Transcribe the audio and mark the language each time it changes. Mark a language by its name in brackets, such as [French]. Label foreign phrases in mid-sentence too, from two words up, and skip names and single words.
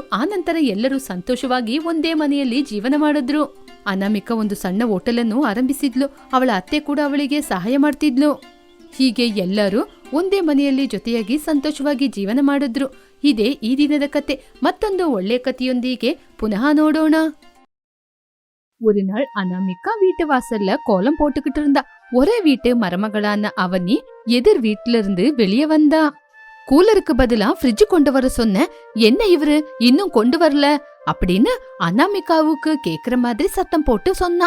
[Kannada] ಆ ನಂತರ ಎಲ್ಲರೂ ಸಂತೋಷವಾಗಿ ಒಂದೇ ಮನೆಯಲ್ಲಿ ಜೀವನ ಮಾಡಿದ್ರು. ಅನಾಮಿಕಾ ಒಂದು ಸಣ್ಣ ಹೋಟೆಲನ್ನು ಆರಂಭಿಸಿದ್ಲು. ಅವಳ ಅತ್ತೆ ಕೂಡ ಅವಳಿಗೆ ಸಹಾಯ ಮಾಡ್ತಿದ್ಲು. ಹೀಗೆ ಎಲ್ಲರೂ ಒಂದೇ ಮನೆಯಲ್ಲಿ ಜೊತೆಯಾಗಿ ಸಂತೋಷವಾಗಿ ಜೀವನ ಮಾಡಿದ್ರು. ಇದೇ ಈ ದಿನದ ಕತೆ. ಮತ್ತೊಂದು ಒಳ್ಳೆ ಕಥೆಯೊಂದಿಗೆ ಪುನಃ ನೋಡೋಣ. [Tamil] ஒரு நாள் அனாமிகா வீட்டு வாசல்ல கோலம் போட்டுக்கிட்டு இருந்தா. ஒரே வீட்டு மருமகளான அவனி எதிர் வீட்டுல இருந்து வெளியே வந்தா. கூலருக்கு பதிலா ஃப்ரிட்ஜ் கொண்டு வர சொன்ன, என்ன இவரு இன்னும் கொண்டு வரல அப்படின்னு அனாமிகாவுக்கு கேக்குற மாதிரி சத்தம் போட்டு சொன்னா.